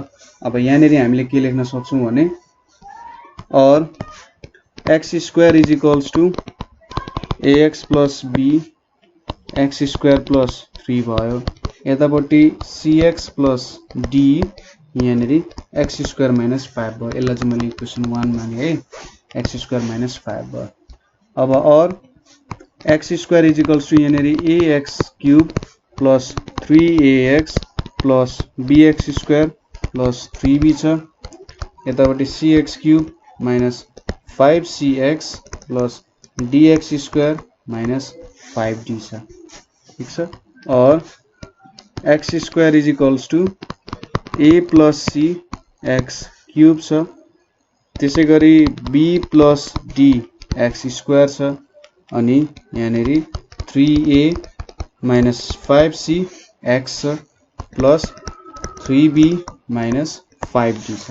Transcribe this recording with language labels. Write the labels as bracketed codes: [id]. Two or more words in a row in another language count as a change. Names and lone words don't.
[ne] अब यहाँनेरि हामीले के लेख्न सक्छौं भने और x² [en] is equals to [ne] ax + b x² + 3 भयो। यतापट्टि cx + d यहाँनेरि x² - 5 भयो। यसलाई चाहिँ मैले इक्वेसन 1 माने है, x² - 5 भयो। अब और x² [en] is equals to [ne] यहाँनेरि ax³ + 3ax + bx² + 3b छ। यतापट्टि cx³ - 5cx + dx² - 5d छ। ठीक छ, और x² [en] is equals to [ne] a + c x³ छ, त्यसैगरी b + d x² छ, अनि यहाँनेरि 3a - 5c x प्लस 3b - 5d छ।